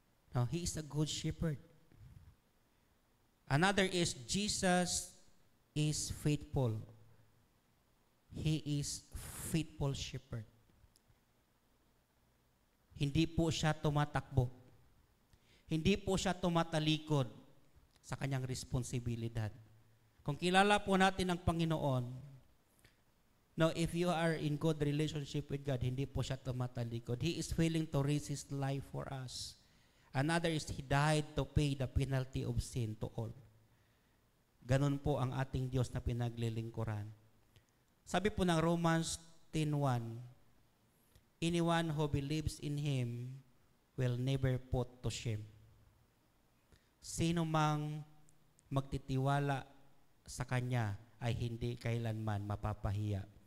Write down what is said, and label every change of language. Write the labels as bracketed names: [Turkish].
[English] Now, He is a good shepherd. Another is, Jesus is faithful. He is faithful shepherd. [Filipino] Hindi po siya tumatakbo. Hindi po siya tumatalikod sa kanyang responsibilidad. Kung kilala po natin ang Panginoon, no, [English] if you are in good relationship with God, [Filipino] hindi po siya tumatalikod. [English] He is willing to raise His life for us. Another is, He died to pay the penalty of sin to all. [Filipino] Ganon po ang ating Diyos na pinaglilingkuran. Sabi po ng [English] Romans 10:1, anyone who believes in Him will never put to shame. [Filipino] Sino mang magtitiwala sa Kanya ay hindi kailanman mapapahiya.